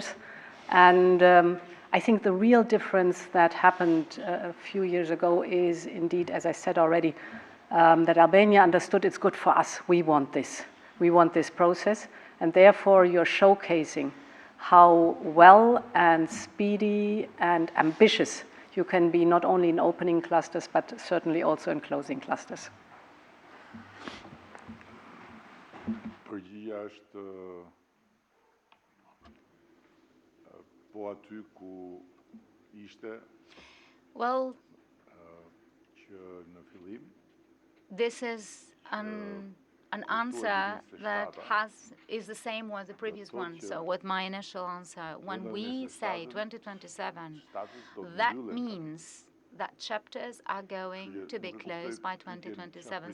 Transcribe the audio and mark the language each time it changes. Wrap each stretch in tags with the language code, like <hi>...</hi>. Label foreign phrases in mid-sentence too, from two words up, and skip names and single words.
<en>And I think the real difference that happened a few years ago is indeed, as I said already, that Albania understood it's good for us. We want this. We want this process. And therefore, you're showcasing how well and speedy and ambitious you can be, not only in opening clusters, but certainly also in closing clusters.</en> <sq>Përgjigja është po aty ku ishte. Well, Që në fillim.</sq> <en>This is an answer that is the same as the previous one. So with my initial answer, when we say 2027, that means that chapters are going to be closed by 2027.</en>